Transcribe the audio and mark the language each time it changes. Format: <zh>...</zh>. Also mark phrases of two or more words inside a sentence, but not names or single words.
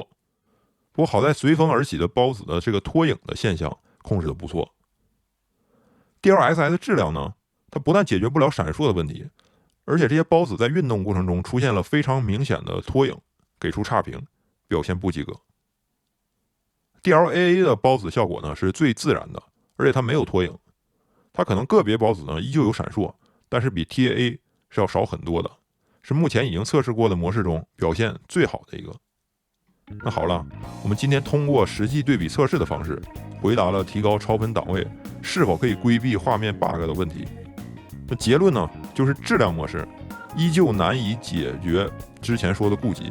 <zh>不过好在隨風而起的孢子的這個拖影的現象控制得不錯。DLSS 質量呢，它不但解決不了閃爍的問題，而且這些孢子在運動過程中出現了非常明顯的拖影，給出差評，表現不及格。DLAA 的孢子效果呢是最自然的，而且它沒有拖影，它可能個別孢子呢依舊有閃爍，但是比 TAA 是要少很多的，是目前已經測試過的模式中表現最好的一個。那好了，我們今天通過實際对比測試的方式，回答了提高超分檔位是否可以規避畫面 bug 的問題。那結論呢，就是質量模式依舊難以解決之前說的顧忌。</zh>